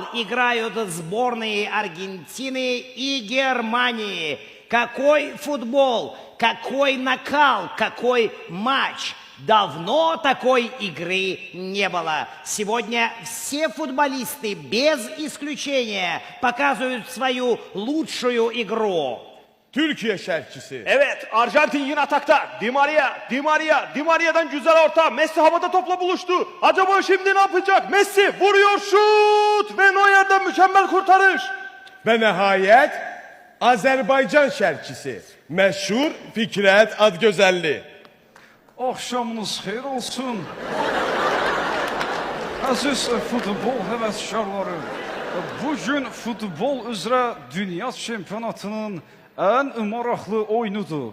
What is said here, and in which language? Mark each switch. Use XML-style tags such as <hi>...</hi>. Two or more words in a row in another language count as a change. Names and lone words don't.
<ru>Играют сборные Аргентины и Германии. Какой футбол, какой накал, какой матч. Давно такой игры не было. Сегодня все футболисты без исключения показывают свою лучшую игру.</ru> <az>Türkiye şərhçisi.</az> <tr>Evet, Arjantin yine atakta. Di Maria'dan güzel orta. Messi havada topla buluştu. Acaba şimdi ne yapacak? Messi vuruyor, şut ve Neuer'den mükemmel kurtarış.</tr> <az>Və nəhayət Azərbaycan şərhçisi. Məşhur Fikrət Adgözəlli. Akşamınız xeyir olsun. Aziz futbol həvəskarları. Bugün futbol üzrə dünya çempionatının ən maraqlı oyunudur.</az>